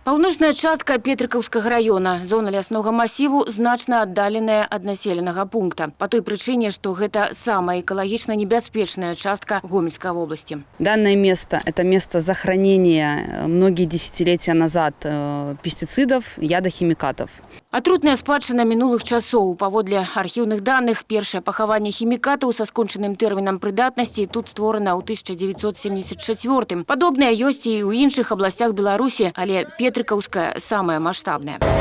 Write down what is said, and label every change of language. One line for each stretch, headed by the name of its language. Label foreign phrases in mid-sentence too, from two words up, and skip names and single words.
Belarusian: Паўночная частка Петрыкаўскага района, зона ляснога масіву, значна аддаленая ад населенага пункта.
Russian: По той причине, что это самая экологично
Belarusian: небяспечная частка
Russian: Гомельской области. Данное место – это место захоронения многие десятилетия назад пестицидов, ядохимикатов.
Belarusian: Атрутная спадчына мінулых часоў. Паводле архіўных даных, першае пахаванне хімікатаў са скончаным тэрмінам прыдатнасці тут створана ў 1974. Падобнае ёсць і ў іншых абласцях Беларусі, але Петрыкаўская самая маштабная.